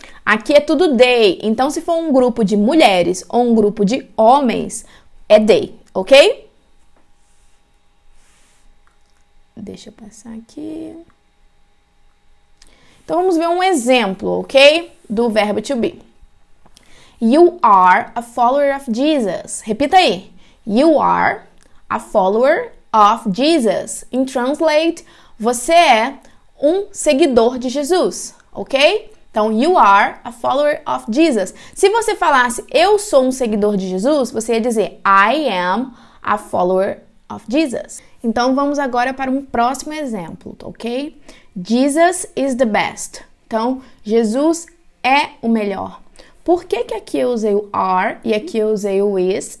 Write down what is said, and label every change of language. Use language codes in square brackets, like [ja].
[pt] Aqui é tudo they. Então, se for um grupo de mulheres ou um grupo de homens, é they, ok? Deixa eu passar aqui. Então, vamos ver um exemplo, ok? Do verbo to be. [en] You are a follower of Jesus. Repita aí. You are a follower of Jesus. In translate, [pt] você é um seguidor de Jesus, ok? [en] Então, you are a follower of Jesus. [pt] Se você falasse, eu sou um seguidor de Jesus, você ia dizer, [en] I am a follower of Jesus. [pt] Então, vamos agora para um próximo exemplo, ok? [en] Jesus is the best. [pt] Então, Jesus é o melhor. Por que aqui eu usei o are e aqui eu usei o is?